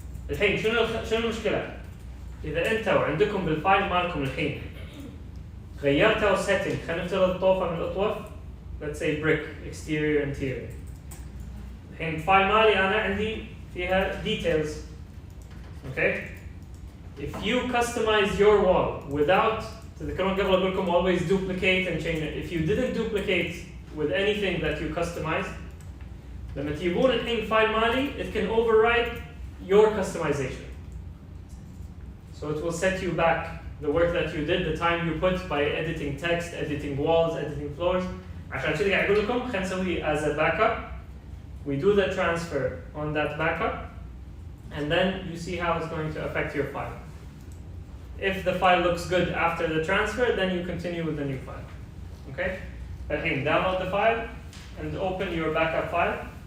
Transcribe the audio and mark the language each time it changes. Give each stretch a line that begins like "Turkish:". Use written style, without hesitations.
Arabic: الحين شنو المشكلة؟ إذا أنتوا عندكم بالفايل مالكم الحين غيرتوا setting، خلينا نفترض طوفة من الأطوف
English: let's say brick exterior interior.
Arabic: الحين الفايل مالي أنا عندي فيها details.
English: Okay? If you customize your wall without
Arabic: تذكرون قبل أقول لكم
English: always duplicate and change it. If you didn't duplicate with anything that you customized,
Arabic: لما تجيبون الحين فايل مالي
English: it can override your customization. So it will set you back the work that you did, the time you put by editing text, editing walls, editing floors.
Arabic: عشان كذا قاعد أقول لكم خلينا نسوي
English: as a backup. We do the transfer on that backup, and then you see how it's going to affect your file. If the file looks good after the transfer, then you continue with the new file. Okay?
Arabic: الحين
English: download the file and open your backup file.